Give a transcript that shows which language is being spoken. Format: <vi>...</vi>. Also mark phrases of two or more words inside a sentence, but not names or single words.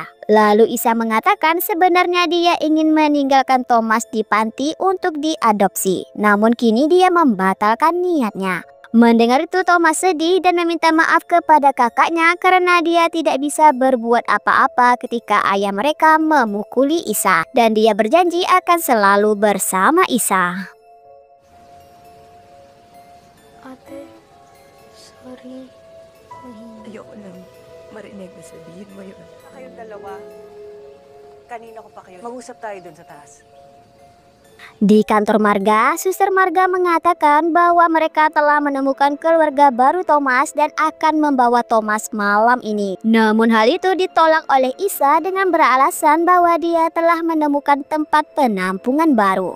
<id>Lalu Isa mengatakan sebenarnya dia ingin meninggalkan Thomas di panti untuk diadopsi. Namun kini dia membatalkan niatnya. Mendengar itu Thomas sedih dan meminta maaf kepada kakaknya karena dia tidak bisa berbuat apa-apa ketika ayah mereka memukuli Isa. Dan dia berjanji akan selalu bersama Isa.</id> <tl>Ate, sorry. Ayoko lang marinig na sabihin mo yun. Kayong dalawa, kanina ko pa kayo. Mag-usap tayo dun sa taas.</tl> <id>Di kantor Marga, Suster Marga mengatakan bahwa mereka telah menemukan keluarga baru Thomas dan akan membawa Thomas malam ini. Namun hal itu ditolak oleh Isa dengan beralasan bahwa dia telah menemukan tempat penampungan baru.</id>